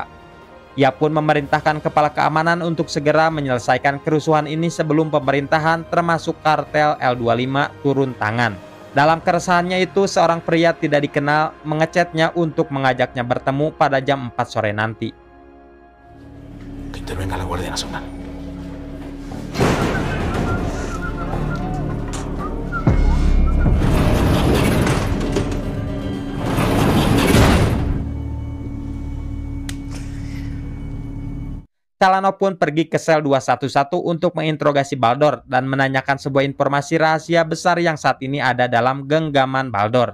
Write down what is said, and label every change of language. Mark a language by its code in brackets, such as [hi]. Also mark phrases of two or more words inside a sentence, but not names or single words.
[id] Ia pun memerintahkan kepala keamanan untuk segera menyelesaikan kerusuhan ini sebelum pemerintahan termasuk kartel L25 turun tangan. Dalam keresahannya itu, seorang pria tidak dikenal mengechatnya untuk mengajaknya bertemu pada jam 4 sore nanti. [es] Que intervenga la Guardia Nacional. [id] Calano pun pergi ke sel 211 untuk menginterogasi Baldor dan menanyakan sebuah informasi rahasia besar yang saat ini ada dalam genggaman Baldor.